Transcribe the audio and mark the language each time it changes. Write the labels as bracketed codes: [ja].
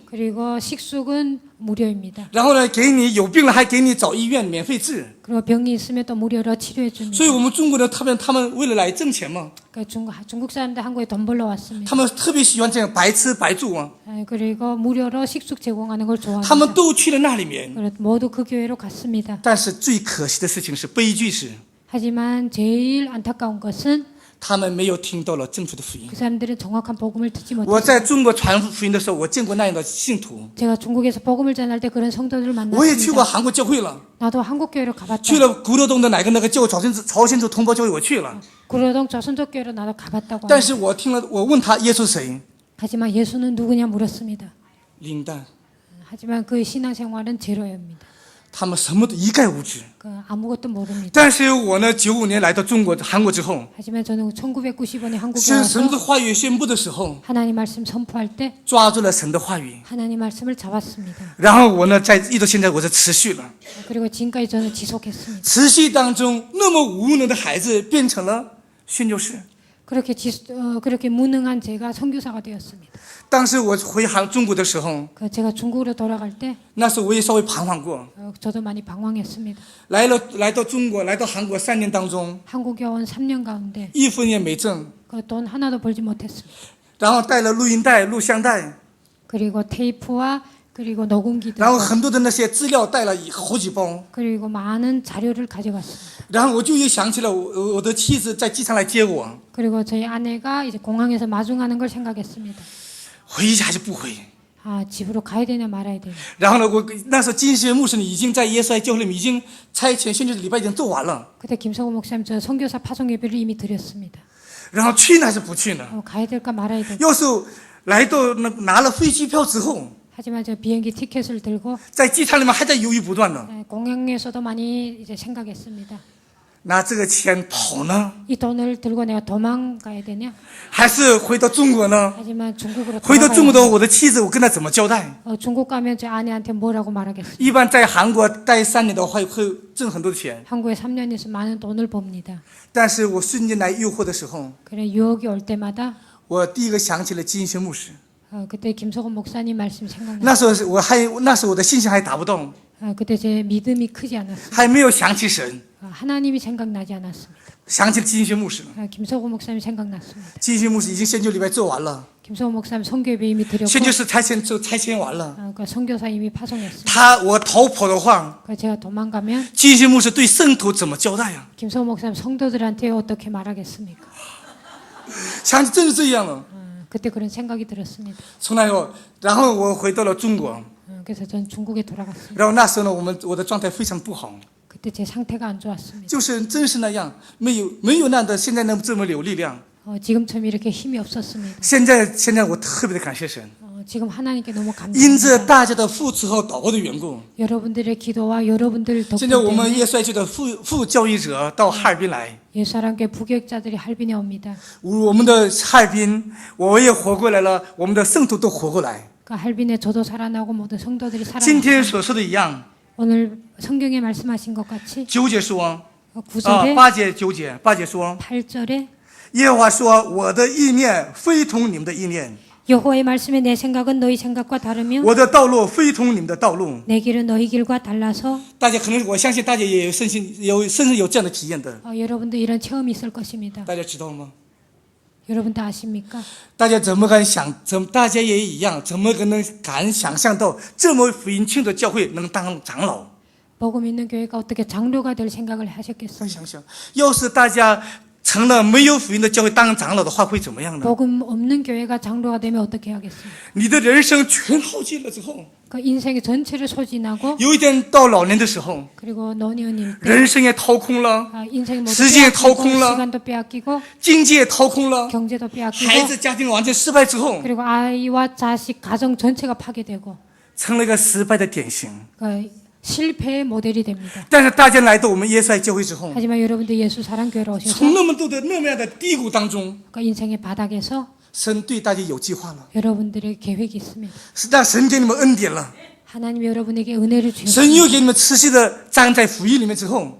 [ko] 그리고 식숙은 무료입니다. [zh] 然后呢，给你有病了还给你找医院免费治。 [ko] 그리고 병이 있으면 또 무료로 치료해 줍니다. [zh] 所以我们中国人他们为了来挣钱嘛， [ko] 그러니까 중국 사람들 한국에 돈 벌러 왔습니다. [zh] 他们特别喜欢这样白吃白住啊， [ko] 그리고 무료로 식숙 제공하는 걸 [zh] 他们 [ko] 좋아합니다. [zh] 都去了那里面。 [ko] 그래서 모두 그 교회로 갔습니다. [zh] 但是最可惜的事情是，悲剧是 [ko] 하지만 제일 안타까운 것은 [zh] 他们没有听到了正确的福音。 [ko] 그 사람들은 정확한 복음을 듣지 [zh] 我 [ko] 못했어요. [zh] 在中国传福音的时候，我见过那样的信徒， [ko] 제가 중국에서 복음을 전할 때 그런 성도들을 [zh] 我也去过 [ko] 만났습니다. [zh] 韩国教会了， [ko] 나도 한국 교회로 가봤다. [zh] 去了古罗东的哪个那个教朝鲜族同胞教会我去了， [ko] 구로동 조선족 교회로 나도 가봤다고 [zh] 但 [ko] 합니다. [zh] 是我听了，我问他耶稣谁？ [ko] 하지만 예수는 누구냐 물었습니다. [zh] 林丹， [ko] 하지만 그 신앙생활은 제로입니다. [zh] 他们什么都一概无知。 [ko] 그 아무것도 모릅니다. [zh] 但是我呢，95年来到韩国之后， [ko] 하지만 저는 1995년 한국에 [zh] 神的 [ko] 와서 [zh] 话语宣布的时候， [ko] 하나님 말씀 선포할 때 [zh] 抓住了神的话语， [ko] 하나님 말씀을 잡았습니다. [zh] 然后我呢，一直现在我是持续了， [ko] 그리고 지금까지 저는 지속했습니다. [zh] 持续当中，那么无能的孩子变成了宣教士。 [ko] 그렇게 무능한 제가 선교사가 되었습니다. [zh] 当时我回中国的时候， [ko] 제가 중국으로 돌아갈 때 [zh] 那时候我也稍微彷徨过。 [ko] 저도 많이 방황했습니다. [zh] 来到中国，来到韩国3年当中， [ko] 한국에 온 3년 가운데 [zh] 一分也没挣， [ko] 돈 하나도 벌지 못했습니다. [zh] 然后带了录音带、录像带， [ko] 그리고 테이프와 그리고 녹음기들 [zh] 然后很多的那些资料带了好几包， [ko] 그리고 많은 자료를 가져갔습니다. [zh] 然后我就又想起了我的妻子在机场来接我， [ko] 그리고 저희 아내가 이제 공항에서 마중하는 걸 생각했습니다. [zh] 回去还是不回？ [ko] 집으로 가야 되냐 말아야 되냐. [zh] 然后呢，那时候金学牧师已经在耶稣爱教会里面已经差遣宣教的礼拜已经做完了， [ko] 그때 김성호 목사님 저 선교사 파송 예배를 이미 드렸습니다. [zh] 然后去呢还是不去呢？ [ko] 가야 될까 말아야 될까. [zh] 要是来到拿了飞机票之后， [ko] 하지만 저 비행기 티켓을 들고 [zh] 在机场里面还在犹豫不断呢， [ko] 공항에서도 많이 이제 생각했습니다. [zh] 拿这个钱跑呢， [ko] 이 돈을 들고 내가 도망가야 되냐? [zh] 还是回到中国呢？ [ko] 하지만 중국으로 [zh] 回到中国的 [ko] 돌아가야 [zh] 我的妻子，我跟她怎么交代？ [ko] 중국 가면 제 아내한테 뭐라고 말하겠어요? [zh] 一般在韩国待3年的话，会挣很多的钱。 [ko] 한국에 3년 있어 많은 돈을 봅니다. [zh] 但是我瞬间来诱惑的时候， [ko] 그래 유혹이 올 때마다 [zh] 我第一个想起了金学牧师。 [ko] 그때 김석원 목사님 말씀 생각나. [zh] 那时候那时候我的信心还达不到， [ko] 그때 제 믿음이 크지 않았습니다. [zh] 还没有想起神， [ko] 하나님이 생각나지 않았습니다. [zh] 想起了金学牧师了。 [ko] 김석원 목사님 생각났습니다. [zh] 金学牧师已经宣教礼拜做完了， [ko] 김석원 목사님 선교예배 이미 드렸고 [zh] 宣教士差遣完了。 [ko] 그러니까 선교사 이미 파송했습니다. [zh] 我逃跑的话， [ko] 그러니까 제가 도망가면 [zh] 金学牧师对圣徒怎么交代呀？ [ko] 김석원 목사님 성도들한테 어떻게 말하겠습니까? [zh] 想起真是这样了。 [ko] 그때 그런 생각이 들었습니다. [zh] 从那以后，然后我回到了中国， [ko] 그래서 전 중국에 돌아갔습니다. [zh] 然后那时候呢，我的状态非常不好， [ko] 그때 제 상태가 안 좋았습니다. [zh] 就是真是那样，没有那样的现在这么有力量。 [ko] 지금처럼 이렇게 힘이 없었습니다. [zh] 现在我特别的感谢神， [ko] 지금 하나님께 너무 [zh] 因着 [ko] 감사합니다. [zh] 大家的付出和祷告的缘故， [ko] 여러분들의 기도와 여러분들 덕분 [zh] 现在我们 [ko] 때문에 [zh] 耶稣爱区的副教育者到哈尔滨来， [ko] 예수사랑교회 부교육자들이 할빈에 옵니다. [zh] 我们的哈尔滨我也活过来了，我们的圣徒都活过来。 [ko] 그 할빈에 저도 살아나고 모든 성도들이 [zh] 今天 [ko] 살아나고 [zh] 所说的一样， [ko] 오늘 성경에 말씀하신 것 같이 [zh] 9节说， [ko] 9절에 [zh] 8节9节8节说 [ko] 8절에 [zh] 耶和华说我的意念非同你们的意念 [ko] 여호와의 말씀에 내 생각은 너희 생각과 다르며 [zh] 我的道路非同你们的道路 [ko] 내 길은 너희 길과 달라서 [zh] 大家可能我相信大家也有深深有这样的体验的 [ko] 여러분도 이런 체험이 있을 것입니다. [zh] 大家知道吗 [ko] 여러분 다 아십니까? [zh] 大家怎么敢想大家也一样怎么敢想象到这么福音庆的教会能当长老 [ko] 복음 있는 교회가 어떻게 장로가 될 생각을 [zh] 再 [ko] 하셨겠어요? [zh] 想想要是大家成了没有福音的教会当长老的话会怎么样呢 [ko] 복음 없는 교회가 장로가 되면 어떻게 하겠어요? [zh] 你的人生全耗尽了之后 [ko] 그 인생의 전체를 소진하고 [zh] 有一天到老年的时候 [ko] 그리고 노년일 때 [zh] 人生也掏空了 [ko] 인생이 모두 시간이 [zh] 掏空了 [ko] 시간도 빼앗기고 [zh] 经济也掏空了 [ko] 경제도 빼앗기고 [zh] 孩子家庭完全失败之后 [ko] 그리고 아이와 자식 가정 전체가 파괴되고 [zh] 成了一个失败的典型 [ko] 그 실패의 모델이 됩니다. [zh] 但是大家来到我们耶稣爱教会之后 [ko] 하지만 여러분들 예수 사랑교회로 오셔서 [zh] 从那么多的那么样的低谷当中 [ko] 그 인생의 바닥에서 [zh] 神对大家有计划了 [ko] 여러분들의 계획이 있습니다. [zh] 是让神给你们恩典了 [ko] 하나님이 여러분에게 은혜를 [zh] 神 [ko] 주셨습니다. [zh] 又给你们持续的站在福音里面之后